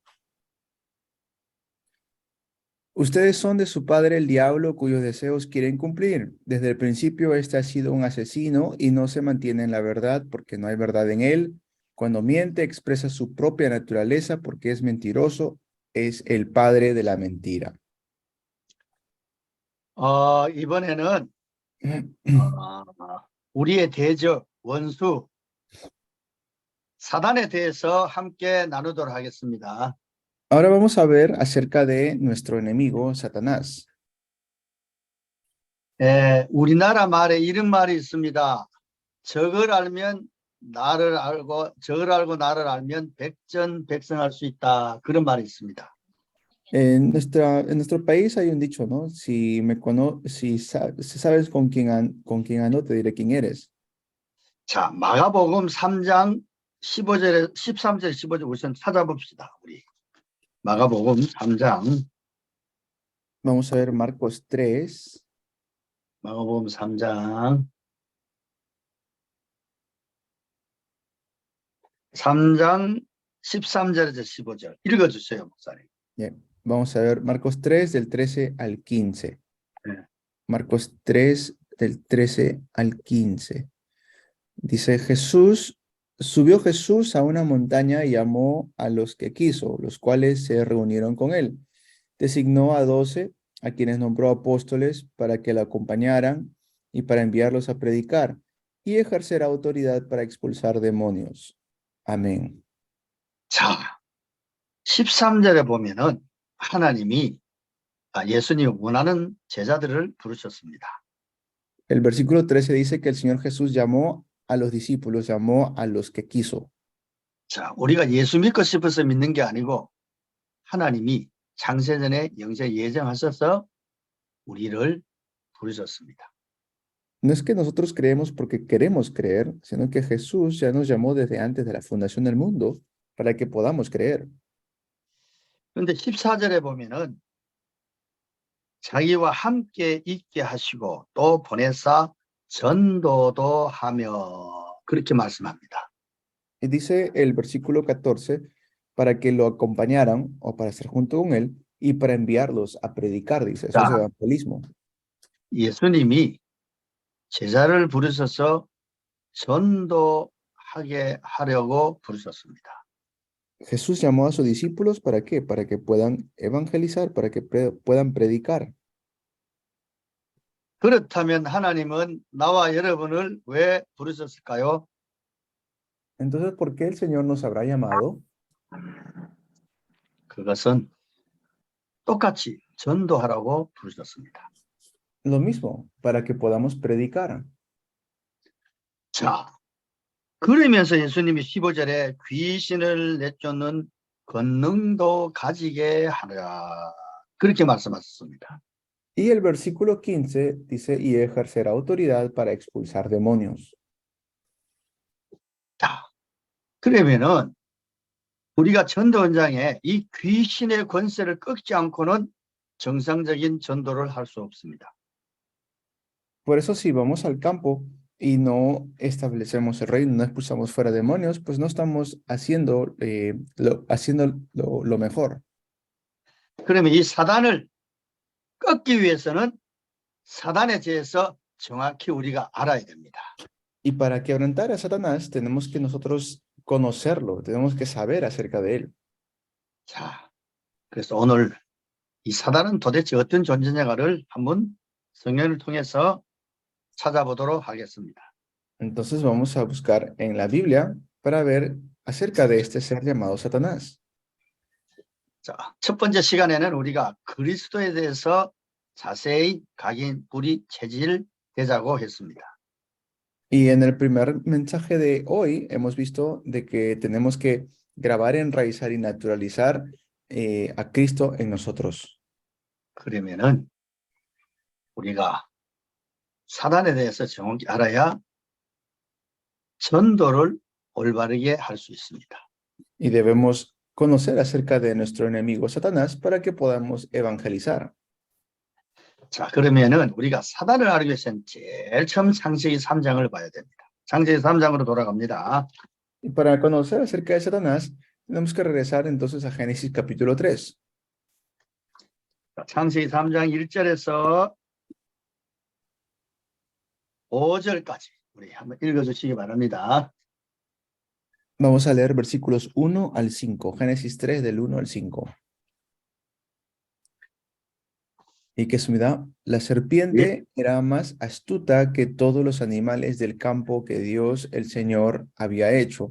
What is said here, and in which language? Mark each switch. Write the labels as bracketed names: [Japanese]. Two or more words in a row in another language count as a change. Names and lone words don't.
[Spanish] Ustedes son de su padre el diablo, cuyos deseos quieren cumplir. Desde el principio este ha sido un asesino y no se mantiene en la verdad porque no hay verdad en él. Cuando miente expresa su propia naturaleza porque es mentiroso, es el padre de la mentira. [Korean] 이번에는 우리의 대적, 원수, 사단에 대해서 함께 나누도록 하겠습니다. [Spanish] Ahora vamos a ver acerca de nuestro enemigo, Satanás. [Korean] 우리나라 말에 이런 말이 있습니다. 적을 알면 나를 알고, 적을 알고 나를 알면 백전백승할 수 있다. 그런 말이 있습니다. [Spanish] En nuestro país hay un dicho, ¿no? Si sabes con quién ando, te diré quién eres. [Korean] 자, 마가복음 3장 15절에 13절 15절 우선 찾아봅시다. 우리 마가복음 3장 [Spanish] Vamos a ver Marcos 3. [Korean] 마가복음 3장 13절에서 15절 읽어주세요, 목사님. Yeah. [Spanish] Vamos a ver Marcos 3 del 13 al 15. [Korean] 네. [Spanish] Marcos 3 del 13 al 15. Dice subió Jesús a una montaña y llamó a los que quiso, los cuales se reunieron con él. Designó a 12, a quienes nombró apóstoles para que lo acompañaran y para enviarlos a predicar y ejercer autoridad para expulsar demonios. Amén. [Korean] 자, 13절에 보면은 하나님이 예수님이 원하는 제자들을 부르셨습니다. [Spanish] El versículo 13 dice que el Señor Jesús llamó a los discípulos, llamó a los que quiso. [Korean] 자, 우리가 예수 믿고 싶어서 믿는 게 아니고 하나님이 창세전에 영세 예정하셔서 우리를 부르셨습니다. [Spanish] No es que nosotros creemos porque queremos creer, sino que Jesús ya nos llamó desde antes de la fundación del mundo para que podamos creer. [Korean] 그런데 14절에 보면은 자기와 함께 있게 하시고 또 보내사 전도도 하며 그렇게 말씀합니다. [Spanish] Y dice el versículo 14, para que lo acompañaran o para estar junto con él y para enviarlos a predicar, dice, eso es [Korean] 자, [Spanish] evangelismo. [Korean] 예수님이 제자를 부르셔서 전도하게 하려고 부르셨습니다. [Spanish] Jesús llamó a sus discípulos ¿para qué? Para que puedan evangelizar, para que puedan predicar. [Korean] 그렇다면 하나님은 나와 여러분을 왜 부르셨을까요? [Spanish] Entonces, ¿por qué el Señor nos habrá llamado? [Korean] 그것은 똑같이 전도하라고 부르셨습니다. [Spanish] Lo mismo, para que podamos predicar. [Korean] 자, 그러면서 예수님이 15절에 귀신을 내쫓는 권능도 가지게 하라. 그렇게 말씀하셨습니다. [Spanish] Y el versículo 15 dice, y ejercer autoridad para expulsar demonios. [Korean] 자, 그러면은 우리가 전도 현장에 이 귀신의 권세를 꺾지 않고는 정상적인 전도를 할 수 없습니다. [Spanish] Por eso si vamos al campo y no establecemos el reino, no expulsamos fuera demonios, pues no estamos haciendo lo mejor. [Korean] 그러면 이 사단을 꺾기 위해서는 사단에 대해서 정확히 우리가 알아야 됩니다. [Spanish] Y para quebrantar a Satanás tenemos que nosotros conocerlo, tenemos que saber acerca de él. [Korean] 자, 그래서 오늘 이 사단은 도대체 어떤 존재인가를 한번 성경을 통해서 찾아보도록 하겠습니다. [Spanish] Entonces vamos a buscar en la Biblia para ver acerca de este ser llamado Satanás. [Korean] 자, 첫 번째 시간에는 우리가 그리스도에 대해서 자세히 각인, 뿌리, 체질 되자고 했습니다. [Spanish] Y en el primer mensaje de hoy hemos visto de que tenemos que grabar, enraizar y naturalizar a Cristo en nosotros. [Korean] 그러면은 우리가 사단에 대해서 정확히 알아야 전도를 올바르게 할 수 있습니다. [Spanish] Y debemos conocer acerca de nuestro enemigo Satanás para que podamos evangelizar. [Korean] 자, 그러면은 우리가 사단을 알기 위해서는 제일 처음 창세기 3장을 봐야 됩니다. 창세기 3장으로 돌아갑니다. [Spanish] Y para conocer acerca de Satanás, tenemos que regresar entonces a Génesis capítulo 3. [Korean] 자, 창세기 3장 1절에서 5절까지 우리 한번 읽어주시기 바랍니다. [Spanish] Vamos a leer versículos 1 al 5, Génesis 3 del 1 al 5. Y que su mirada, la serpiente era más astuta que todos los animales del campo que Dios el Señor había hecho.